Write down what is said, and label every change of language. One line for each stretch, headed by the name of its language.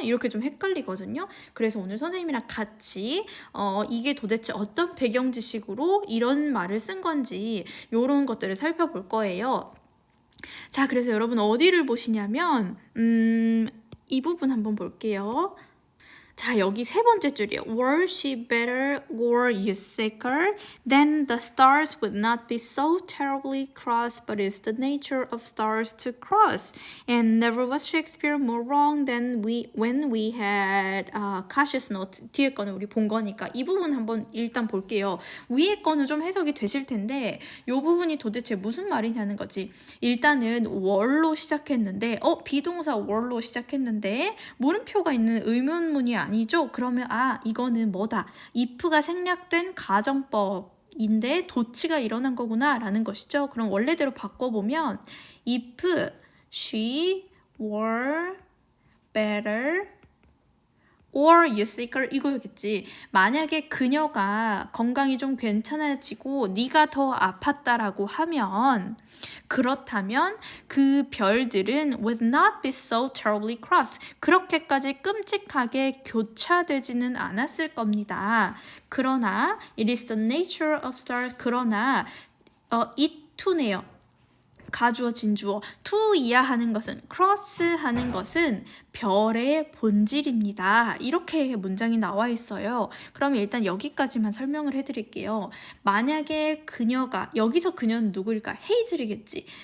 Korean: 이렇게 좀 헷갈리거든요. 그래서 오늘 선생님이랑 같이 이게 도대체 어떤 배경 지식으로 이런 말을 쓴 건지 이런 것들을 살펴볼 거예요. 자, 그래서 여러분 어디를 보시냐면 이 부분 한번 볼게요. 자, 여기 세 번째 줄이에요.
English: Were she better or you sicker? Then the stars would not be so terribly cross, but it's the nature of stars to cross. And never was Shakespeare more wrong than when we had cautious note.
Korean: 뒤에 거는 우리 본 거니까 이 부분 한번 일단 볼게요. 위에 거는 좀 해석이 되실 텐데 이 부분이 도대체 무슨 말이냐는 거지. 일단은 were로 시작했는데 비동사 were로 시작했는데 물음표가 있는 의문문이 아니죠? 그러면 이거는 뭐다? if가 생략된 가정법인데 도치가 일어난 거구나 라는 것이죠. 그럼 원래대로 바꿔보면
English: if she were better or you sicker
Korean: 이거였겠지. 만약에 그녀가 건강이 좀 괜찮아지고 네가 더 아팠다라고 하면, 그렇다면 그 별들은
English: would not be so terribly cross.
Korean: 그렇게까지 끔찍하게 교차되지는 않았을 겁니다. 그러나
English: it is the nature of stars.
Korean: 그러나 it to네요. 가주어 진주어 to 이하하는 것은 cross 하는 것은 별의 본질입니다. 이렇게 문장이 나와 있어요. 그럼 일단 여기까지만 설명을 해드릴게요. 만약에 그녀가, 여기서 그녀는 누구일까? 헤이즐이겠지.